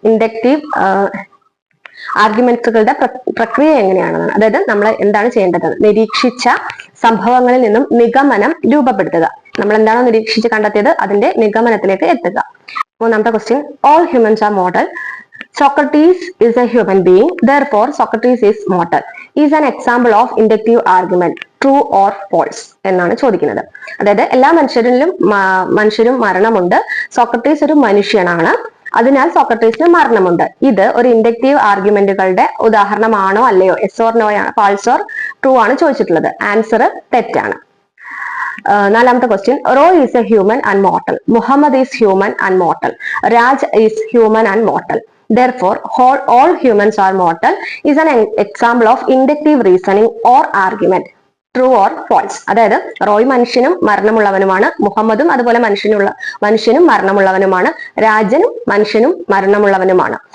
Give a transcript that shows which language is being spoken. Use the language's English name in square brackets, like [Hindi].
[Malayalam] Inductive ആർഗ്യുമെന്റുകളുടെ പ്രക്രിയ എങ്ങനെയാണെന്നാണ്. അതായത് നമ്മൾ എന്താണ് ചെയ്യേണ്ടത്? നിരീക്ഷിച്ച സംഭവങ്ങളിൽ നിന്നും നിഗമനം രൂപപ്പെടുത്തുക. നമ്മൾ എന്താണോ നിരീക്ഷിച്ച് കണ്ടെത്തിയത് അതിന്റെ നിഗമനത്തിലേക്ക് എത്തുക. മൂന്നാമത്തെ question, [English] All humans are mortal. Socrates is a human being, therefore Socrates is mortal. Is an example of inductive argument. True or false [Malayalam] എന്നാണ് ചോദിക്കുന്നത്. അതായത് എല്ലാ മനുഷ്യരും മരണമുണ്ട്. സോക്രട്ടീസ് ഒരു മനുഷ്യനാണ്, അതിനാൽ സോക്രട്ടീസിന് മരണമുണ്ട്. ഇത് ഒരു ഇൻഡക്റ്റീവ് ആർഗ്യുമെന്റുകളുടെ ഉദാഹരണമാണോ അല്ലയോ? [English] yes or no [Malayalam] ആണ്, [English] false or true [Malayalam] ആണ് ചോദിച്ചിട്ടുള്ളത്. ആൻസർ തെറ്റാണ്. [English] നാലാമത്തെ question, Roy is a human and mortal. Muhammad is human and mortal. Raj is human and mortal. Therefore, all humans are mortal is an example of inductive reasoning or argument. True or false? [Malayalam] അതായത് റോയ് മനുഷ്യനും മരണമുള്ളവനുമാണ്, മുഹമ്മദും അതുപോലെ മനുഷ്യനും മരണമുള്ളവനുമാണ്, രാജനും മനുഷ്യനും മരണമുള്ളവനുമാണ്.